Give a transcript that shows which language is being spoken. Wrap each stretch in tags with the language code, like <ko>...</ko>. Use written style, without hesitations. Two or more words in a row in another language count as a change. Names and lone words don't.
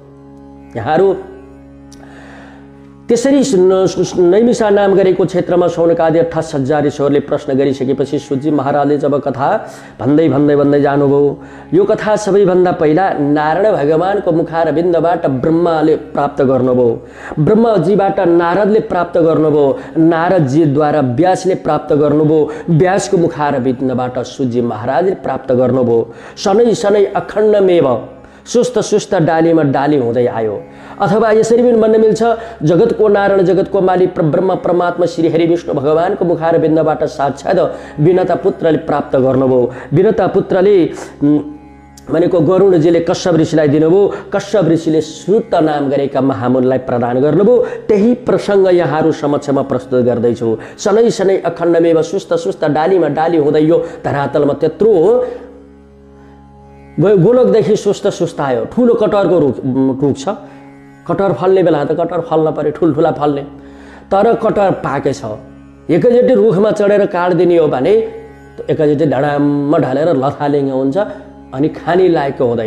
<ne>यहाँहरू त्यसरी नैमिषा नाम गरेको क्षेत्रमा शौनकादि 28,000 ऋषिहरूले प्रश्न गरिसकेपछि सूजी महाराजले जब कथा भन्दै जानुभयो, यो कथा सबैभन्दा पहिला नारायण भगवानको मुखारविन्दबाट ब्रह्माले प्राप्त गर्नुभयो, ब्रह्मजीबाट नारदले प्राप्त गर्नुभयो, नारदजीद्वारा व्यासले प्राप्त गर्नुभयो, व्यासको मुखारविन्दबाट सूजी महाराजले प्राप्त गर्नुभयो।</ne> <sa>शनै शनै अखण्डमेव</sa> <ne>सुस्त डालीमा डाली हुँदै आयो। अथवा यसरी पनि भन्न मिल्छ, जगतको नारायण जगतको मालिक ब्रह्म परमात्मा श्री हरि विष्णु भगवानको मुखारविन्दबाट साक्षात् विनता पुत्रले प्राप्त गर्नुभयो। विनता पुत्रले भनेको गरुडजीले कश्यप ऋषिलाई दिनुभयो, कश्यप ऋषिले श्रुत नाम गरेका महामुनिलाई प्रदान गर्नुभयो। त्यही प्रसङ्ग यहाँहरू समक्षमा प्रस्तुत गर्दैछु।</ne> <sa>शनै शनै अखण्डमेव</sa> <ne>सुस्त डालीमा डाली हुँदै यो धरातलमा त्यत्रो गोलकदेखि सुस्त आयो। ठुलो कटहरको रुख छ, कटहर फल्ने बेला त कटहर फल्न पर्यो, ठुल्ठुला फल्ने, तर कटहर पाकेछ। एकैचोटि रुखमा चढेर काट्दिने हो भने एकैचोटि ढडाममा ढलेर लथालिङ्ग हुन्छ अनि खाने लायकको हुँदैन।</ne>